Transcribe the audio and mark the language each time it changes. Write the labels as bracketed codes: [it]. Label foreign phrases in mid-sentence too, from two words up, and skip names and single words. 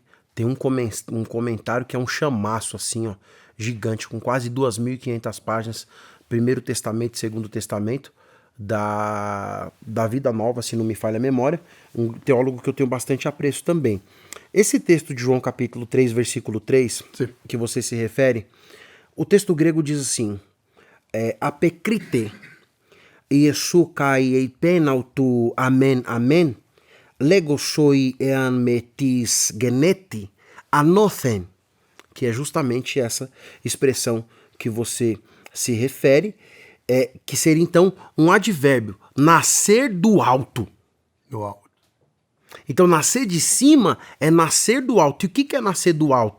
[pt] Tem um comentário que é um chamaço, assim, ó, gigante, com quase 2.500 páginas. Primeiro Testamento e Segundo Testamento. Da Vida Nova, se não me falha a memória, um teólogo que eu tenho bastante apreço também. Esse texto de João capítulo 3, versículo 3, sim, que você se refere, o texto grego diz assim, [el] ἀπεκρίθη, Ἰησοῦς καὶ εἶπεν αὐτῷ ἀμὴν ἀμὴν, λέγω σοι ἐὰν μή τις γεννηθῇ, ἄνωθεν, [pt] que é justamente essa expressão que você se refere, que seria então um advérbio, nascer do alto. Do alto. Então nascer de cima é nascer do alto. E o que é nascer do alto?